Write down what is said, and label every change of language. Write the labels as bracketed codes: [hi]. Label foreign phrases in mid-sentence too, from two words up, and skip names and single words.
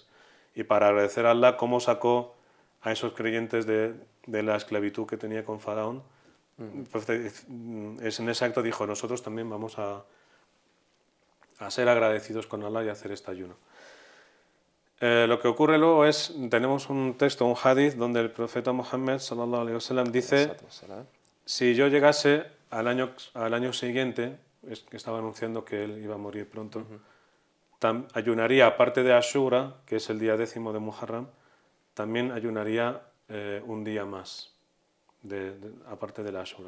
[es] Y para agradecer a Allah cómo sacó a esos creyentes de la esclavitud que tenía con Faraón, es en ese acto dijo, nosotros también vamos a ser agradecidos con Allah y hacer este ayuno. Lo que ocurre luego es, tenemos un texto, un hadith, donde el profeta Muhammad [ar] صلى الله عليه وسلم [es] dice, si yo llegase al año siguiente, es que estaba anunciando que él iba a morir pronto, ayunaría, aparte de Ashura, que es el día 10º de Muharram, también ayunaría un día más, aparte de la Ashura.